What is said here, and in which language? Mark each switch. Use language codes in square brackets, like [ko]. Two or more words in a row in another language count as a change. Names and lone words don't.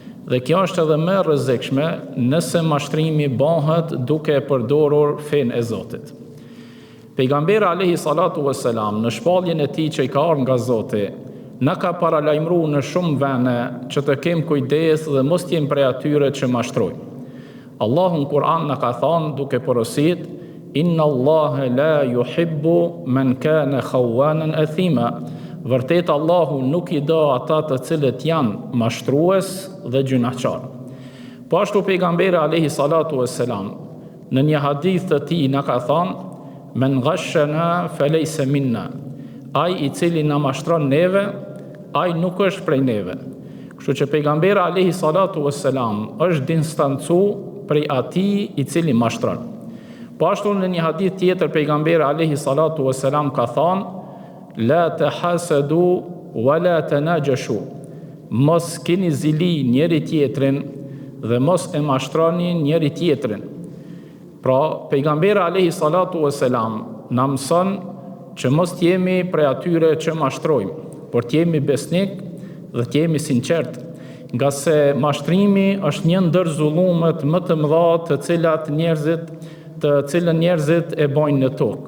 [sq] Dhe kjo është edhe më e rrezikshme nëse mashtrimi bëhet duke përdorur fenë e Zotit. Pejgamberi [ar] عليه الصلاة والسلام [sq] në shpalljen e tij që i ka ardhur nga Zoti, na ka paralajmëruar në shumë vende që të kem kujdes dhe mos jem prej atyre që mashtrojnë. Allahu në Kur'an na ka thënë duke porosit: [ar] إن الله لا يحب من كان خوانا أثيما. [sq] Vërtet Allahu nuk i do ata të cilët janë mashtrues dhe gjunaqtar. Po ashtu pejgamberi [ar] عليه الصلاة والسلام [sq] në një hadith të tij na ka thënë: [ar] من غشنا فليس منا. [sq] Ai i cili na mashtron neve, ai nuk është prej neve. Kështu që pejgamberi [ar] عليه الصلاة والسلام [sq] është distancu prej atij i cili mashtron. Po ashtu në një hadith tjetër pejgamberi [ar] عليه الصلاة والسلام [sq] ka thënë: [ar] لا تحاسدوا ولا تناجشوا. [sq] Mos keni zili njëri tjetrin dhe mos e mashtroni njëri tjetrin. Pra, pejgamberi [ar] عليه الصلاة والسلام [sq] na mëson që mos t'jemi prej atyre që mashtrojmë, por t'jemi besnik dhe t'jemi sinqert, nga se mashtrimi është një ndër zullumet më të mëdha të cilën njerëzit e bojnë në tokë.